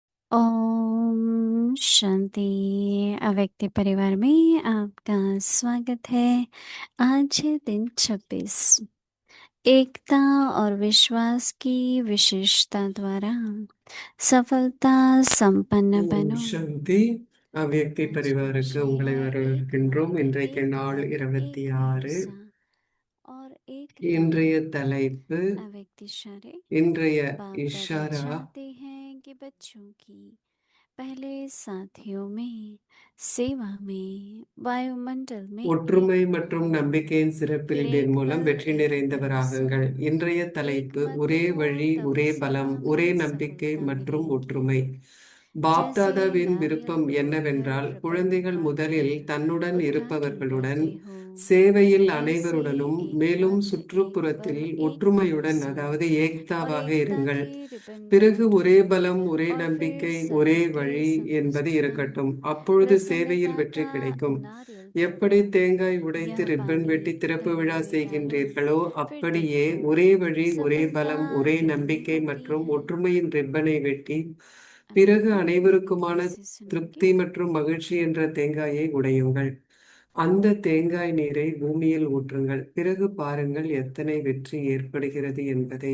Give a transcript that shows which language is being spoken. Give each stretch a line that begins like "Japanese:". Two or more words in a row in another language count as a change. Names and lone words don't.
Hindi: ओम शांति। अव्यक्ति परिवार में आपका स्वागत है। आज है दिन 26। एकता और विश्वास की विशेषता द्वारा सफलता संपन्न
Tamil: ஓம்
Hindi: बनो।
Tamil: சாந்தி. அவ்யக்தி
Hindi: आज का
Tamil: பரிவாருக்கு
Hindi: विषय
Tamil: உங்களை
Hindi: है एक
Tamil: வரவேற்கின்றோம்.
Hindi: मन,
Tamil: இன்றைக்கு
Hindi: एक
Tamil: நாள்
Hindi: धर्म, एक
Tamil: 26.
Hindi: अहिंसा और एक
Tamil: இன்றைய
Hindi: दान।
Tamil: தலைப்பு
Hindi: अव्यक्त इशारे।
Tamil: இன்றைய
Hindi: बाप दादा
Tamil: இஷாரா
Hindi: चाहते हैं कि बच्चों की पहले साथियों में, सेवा में, वायुमंडल में
Tamil: ஒற்றுமை
Hindi: एकता
Tamil: மற்றும்
Hindi: हो।
Tamil: நம்பிக்கையின்
Hindi: फिर
Tamil: சிறப்பில்பின்
Hindi: एक
Tamil: மூலம்
Hindi: बल,
Tamil: வெற்றி
Hindi: एक
Tamil: நிறைந்தவராகுங்கள்.
Hindi: भरोसा,
Tamil: இன்றைய
Hindi: एक
Tamil: தலைப்பு
Hindi: मत
Tamil: ஒரே
Hindi: हो,
Tamil: வழி,
Hindi: तब
Tamil: ஒரே பலம்,
Hindi: सेवा
Tamil: ஒரே
Hindi: में
Tamil: நம்பிக்கை
Hindi: सफलता
Tamil: மற்றும்
Hindi: मिलेगी।
Tamil: ஒற்றுமை.
Hindi: जैसे
Tamil: பாப்தாதாவின்
Hindi: नारियल
Tamil: விருப்பம்
Hindi: तोड़कर
Tamil: என்னவென்றால்
Hindi: रिबन
Tamil: குழந்தைகள் முதலில்
Hindi: बांधकर
Tamil: தன்னுடன்
Hindi: उद्घाटन
Tamil: இருப்பவர்களுடன்
Hindi: करते हो,
Tamil: சேவையில்
Hindi: ऐसे
Tamil: அனைவருடனும்
Hindi: एक
Tamil: மேலும்
Hindi: मत, एक
Tamil: சுற்றுப்புறத்தில்
Hindi: बल, एक
Tamil: ஒற்றுமையுடன்
Hindi: भरोसा
Tamil: அதாவது
Hindi: और
Tamil: ஏக்தாவாக
Hindi: एकता
Tamil: இருங்கள்.
Hindi: की रिबन
Tamil: பிறகு
Hindi: बांटो।
Tamil: ஒரே பலம், ஒரே
Hindi: और फिर
Tamil: நம்பிக்கை, ஒரே
Hindi: सबके
Tamil: வழி என்பது
Hindi: समझना
Tamil: இருக்கட்டும். அப்பொழுது சேவையில்
Hindi: प्रसन्नता
Tamil: வெற்றி
Hindi: का
Tamil: கிடைக்கும்.
Hindi: नारियल
Tamil: எப்படி
Hindi: तोड़ो।
Tamil: தேங்காய் உடைத்து
Hindi: यह
Tamil: ரிப்பன்
Hindi: पानी
Tamil: வெட்டி திறப்பு விழா
Hindi: पहले डालो,
Tamil: செய்கின்றீர்களோ
Hindi: फिर
Tamil: அப்படியே
Hindi: देखो
Tamil: ஒரே வழி, ஒரே
Hindi: सफलता
Tamil: பலம், ஒரே
Hindi: कितनी
Tamil: நம்பிக்கை
Hindi: होती
Tamil: மற்றும்
Hindi: है।
Tamil: ஒற்றுமையின் ரிப்பனை வெட்டி பிறகு
Hindi: अभी
Tamil: அனைவருக்குமான
Hindi: ध्यान से सुनेंगे।
Tamil: திருப்தி மற்றும் மகிழ்ச்சி என்ற தேங்காயை உடையுங்கள். அந்த தேங்காய் நீரை பூமியில் ஊற்றுங்கள். பிறகு பாருங்கள் எத்தனை வெற்றி ஏற்படுகிறது என்பதை.